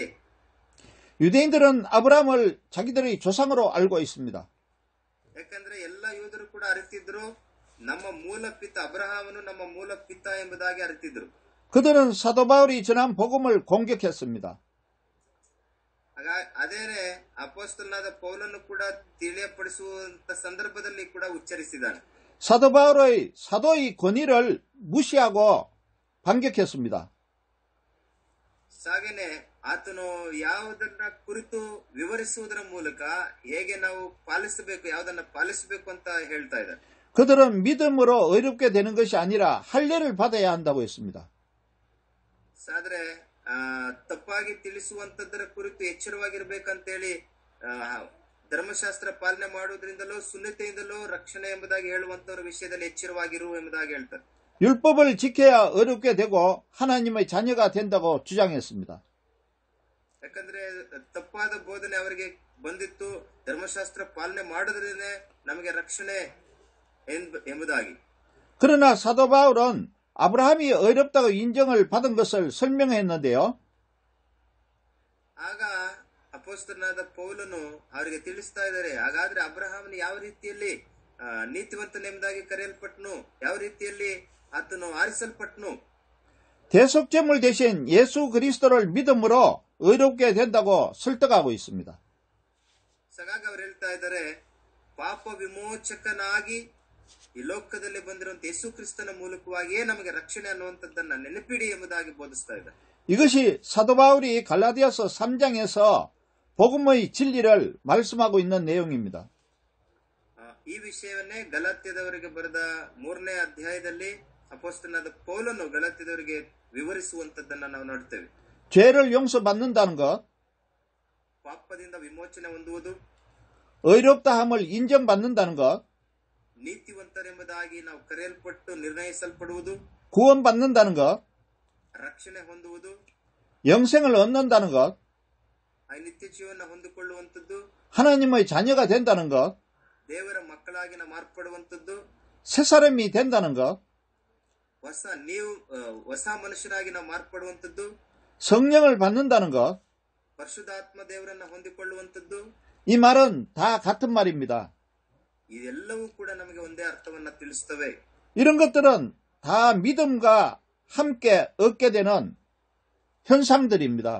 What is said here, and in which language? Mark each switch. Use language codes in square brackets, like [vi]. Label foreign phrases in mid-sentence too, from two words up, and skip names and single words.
[ko] 유대인들은 아브라함을 자기들의 조상으로 알고 있습니다. [kn] ಯಾಕಂದ್ರೆ ಎಲ್ಲ ಯೂದರು ಕೂಡ ಅರಿತಿದ್ರು, ನಮ್ಮ ಮೂಲ ಪಿತ ಅಬ್ರಹಾಮನು ನಮ್ಮ ಮೂಲ ಪಿತ ಎಂಬುದಾಗಿ ಅರಿತಿದ್ರು. [ko] 그들은 사도 바울이 전한 복음을 공격했습니다. [kn] ಅದೇನೆ ಅಪೊಸ್ತಲನಾದ ಪೌಲನು ಕೂಡ ತಿಳಿಯಪಡಿಸುವಂತ ಸಂದರ್ಭದಲ್ಲಿ ಕೂಡ ಉಚ್ಚರಿಸಿದ್ದಾನೆ. [ko] 사도 바울의 사도의 권위를 무시하고 반격했습니다. [kn] ಹಾಗೇನೆ ಆತನು ಯಾವುದನ್ನ ಕುರಿತು ವಿವರಿಸುವುದರ ಮೂಲಕ ಹೇಗೆ ನಾವು ಪಾಲಿಸಬೇಕು, ಯಾವುದನ್ನ ಪಾಲಿಸಬೇಕು ಅಂತ ಹೇಳ್ತಾ ಇದ್ದಾರೆ. [ko] 그들은 믿음으로 의롭게 되는 것이 아니라 할례를 받아야 한다고 했습니다. [kn] ಆದ್ರೆ ತಪ್ಪಾಗಿ ತಿಳಿಸುವಂತದ್ದರ ಕುರಿತು ಎಚ್ಚರವಾಗಿರ್ಬೇಕಂತೇಳಿ ಧರ್ಮಶಾಸ್ತ್ರ ಪಾಲನೆ ಮಾಡುವುದರಿಂದಲೋ ಸುನ್ನತೆಯಿಂದಲೋ ರಕ್ಷಣೆ ಎಂಬುದಾಗಿ ಹೇಳುವಂತವರ ವಿಷಯದಲ್ಲಿ ಎಚ್ಚರವಾಗಿರು ಎಂಬುದಾಗಿ ಹೇಳ್ತಾರೆ. [ko] 율법을 지켜야 어렵게 되고 하나님의 자녀가 된다고 주장했습니다. [kn] ಯಾಕಂದ್ರೆ ತಪ್ಪಾದ ಬೋಧನೆ ಅವರಿಗೆ ಬಂದಿತ್ತು, ಧರ್ಮಶಾಸ್ತ್ರ ಪಾಲನೆ ಮಾಡೋದ್ರಿಂದ ನಮಗೆ ರಕ್ಷಣೆ ಎಂಬುದಾಗಿ. [ko] 그러나 사도 바울은 아브라함이 어렵다고 인정을 받은 것을 설명했는데요. [kn] ಆಗ ಅಪೊಸ್ತಲನಾದ ಪೌಲನು ಅವರಿಗೆ ತಿಳಿಸ್ತಾ ಇದ್ದಾರೆ, ಹಾಗಾದ್ರೆ ಅಬ್ರಹಾಮನು ಯಾವ ರೀತಿಯಲ್ಲಿ ನೀತಿವಂತನೆಂಬುದಾಗಿ ಕರೆಯಲ್ಪಟ್ಟನು, ಯಾವ ರೀತಿಯಲ್ಲಿ ಆತನು ಆರಿಸಲ್ಪಟ್ಟನು. [ko] 대속제물 대신 예수 그리스도를 믿음으로 의롭게 된다고 설득하고 있습니다. [kn] ಹಾಗಾಗಿ ಅವರು ಹೇಳ್ತಾ ಇದ್ದಾರೆ, ಪಾಪ ವಿಮೋಚಕನಾಗಿ ಈ ಲೋಕದಲ್ಲಿ ಬಂದಿರುವಂತ ಯೇಸು ಕ್ರಿಸ್ತನ ಮೂಲಕವಾಗಿಯೇ ನಮಗೆ ರಕ್ಷಣೆ ಅನ್ನುವಂಥದ್ದನ್ನ ನೆನಪಿಡಿ ಎಂಬುದಾಗಿ ಬೋಧಿಸ್ತಾ ಇದ್ದಾರೆ. [ko] 이것이 사도 바울이 갈라디아서 3장에서 복음의 진리를 말씀하고 있는 내용입니다. [kn] ಈ ವಿಷಯವನ್ನೇ ಗಲಾತ್ಯದವರಿಗೆ ಬರೆದ 3ನೇ ಅಧ್ಯಾಯದಲ್ಲಿ ಅಪೊಸ್ತಲನಾದ ಪೌಲನು ಗಲಾತ್ಯದವರಿಗೆ ವಿವರಿಸುವಂತದ್ದನ್ನ ನಾವು ನೋಡ್ತೇವೆ. [ko] 죄를 용서받는다는 것, [kn] ಪಾಪದಿಂದ ವಿಮೋಚನೆ ಹೊಂದುವುದು, [ko] 의롭다함을 인정받는다는 것, [kn] ನೀತಿವಂತರೆಂಬುದಾಗಿ ನಾವು ಕರೆಯಲ್ಪಟ್ಟು ನಿರ್ಣಯಿಸಲ್ಪಡುವುದು, [ko] 구원받는다는 것, [kn] ರಕ್ಷಣೆ ಹೊಂದುವುದು, [ko] 영생을 얻는다는 것, [kn] ನಿತ್ಯ ಜೀವನ ಹೊಂದಿಕೊಳ್ಳುವಂಥದ್ದು, [ko] 하나님의 자녀가 된다는 것, [kn] ದೇವರ ಮಕ್ಕಳಾಗಿ ನಾವು ಮಾರ್ಪಡುವಂತದ್ದು, [ko] 새 사람이 된다는 것, [kn] ಹೊಸ ಮನುಷ್ಯರಾಗಿ ನಾವು ಮಾರ್ಪಡುವಂತದ್ದು, [ko] 성령을 받는다는 것, [kn] ಪರಿಶುದ್ಧಾತ್ಮ ದೇವರನ್ನ ಹೊಂದಿಕೊಳ್ಳುವಂತದ್ದು, [ko] 이 말은 다 같은 말입니다. [kn] ಇದೆಲ್ಲವೂ ಕೂಡ ನಮಗೆ ಒಂದೇ ಅರ್ಥವನ್ನ ತಿಳಿಸ್ತವೆ. [ko] 이런 것들은 다 믿음과 함께 얻게 되는 현상들입니다.